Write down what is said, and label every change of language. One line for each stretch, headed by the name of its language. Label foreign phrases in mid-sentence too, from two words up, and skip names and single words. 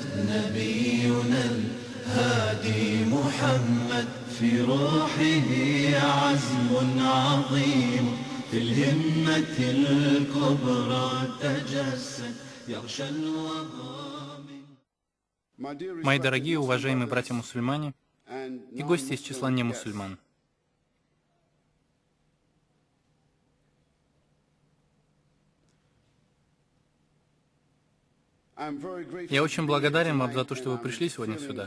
Arabic: نبينا الهادي محمد في روحه عزم عظيم، في الهمة الكبرى تجسد يغشى الوغى.
Russian: Мои дорогие, уважаемые братья-мусульмане и гости из числа немусульман, я очень благодарен вам за то, что вы пришли сегодня сюда.